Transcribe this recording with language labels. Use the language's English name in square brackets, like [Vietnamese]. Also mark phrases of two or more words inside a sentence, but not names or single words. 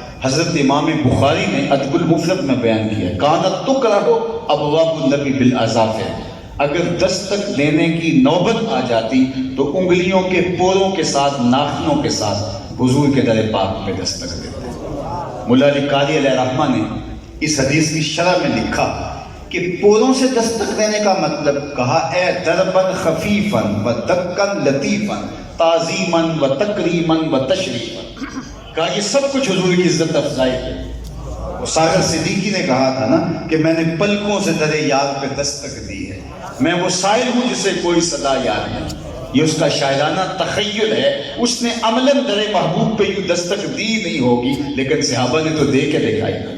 [Urdu] حضرت امام بخاری نے ادب المفرد میں بیان کیا، [Arabic] کانت تکرہ ابواب النبی بالاظافر، [Urdu] اگر دستک دینے کی نوبت آ جاتی تو انگلیوں کے پوروں کے ساتھ، ناخنوں کے ساتھ حضور کے در پاک پہ دستک دیتے۔ مولا علی قاری علیہ رحمہ نے اس حدیث کی شرح میں لکھا کہ پوروں سے دستک دینے کا مطلب کہا، [Arabic] اے دربن خفیفن و دکن لطیفن تعظیمن و تکریمن و تشریفن، [Urdu] کہا یہ سب کچھ حضور کی عزت افزائی ہے۔ ساغر صدیقی نے کہا تھا نا کہ میں نے پلکوں سے در یار پہ دستک دی ہے، میں وہ سائل ہوں جسے کوئی صدا یاد نہیں۔ یہ اس کا شاعرانہ تخیل ہے، اس نے عملاً در محبوب پہ یوں دستک دی نہیں ہوگی، لیکن صحابہ نے تو دے کے دکھائی۔